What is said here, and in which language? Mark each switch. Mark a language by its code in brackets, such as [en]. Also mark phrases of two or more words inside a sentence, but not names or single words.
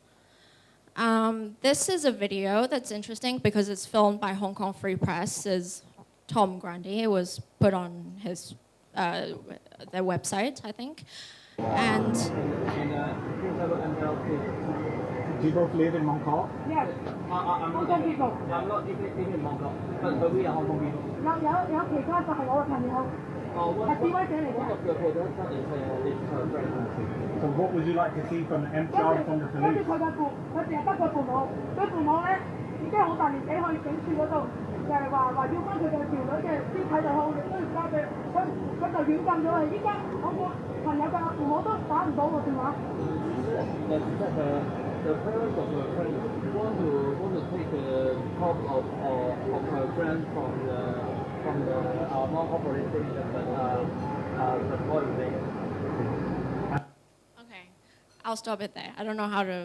[en] This is a video that's interesting because it's filmed by Hong Kong Free Press's Tom Grundy. It was put on his their website, I think. And Do you both live in Mong Kok? Yes. I'm Hong Kong people. I'm not living in Mong Kok, but we are Hong Kong people. [yue] 有其他就係我嘅朋友，係示威者嚟嘅。 [en] So what would you like to see from the MTR and from the [yue] 跟住 [en] police? [yue] 佢嘅佢淨係得佢父母，佢父母咧已經好大年紀去警署嗰度，就係話要翻佢哋條女嘅屍體就好，亦都要交俾佢就軟禁咗佢。依家我個朋友嘅父母都打唔到個電話。 [en] The parents of her friend want to take the top of her friend from the non-operating station, but the boy is there. okay, I'll stop it there. I don't know how to.